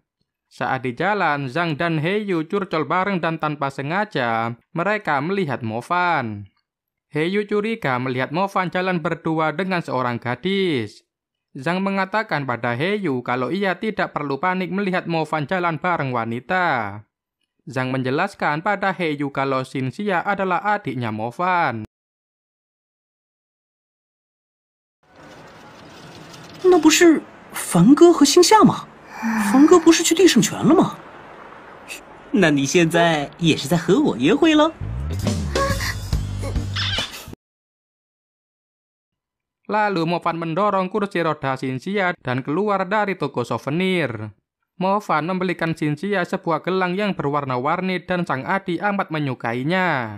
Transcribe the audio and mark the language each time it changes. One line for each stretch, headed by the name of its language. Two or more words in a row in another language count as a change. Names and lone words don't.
Indonesian: Saat di jalan, Zhang dan Heiyu curcol bareng dan tanpa sengaja, mereka melihat Mo Fan. Heiyu curiga melihat Mo Fan jalan berdua dengan seorang gadis. Zhang mengatakan pada Heiyu kalau ia tidak perlu panik melihat Mo Fan jalan bareng wanita. Zhang menjelaskan pada Heiyu kalau Xinxia adalah adiknya Mo Fan.
Chinese: 那不是凡哥和星夏吗？凡哥不是去地圣泉了吗？那你现在也是在和我约会了？
Indonesian: Lalu Mo Fan mendorong kursi roda Xinxia dan keluar dari toko souvenir. Mo Fan membelikan Xinxia sebuah gelang yang berwarna-warni dan sang adik amat menyukainya.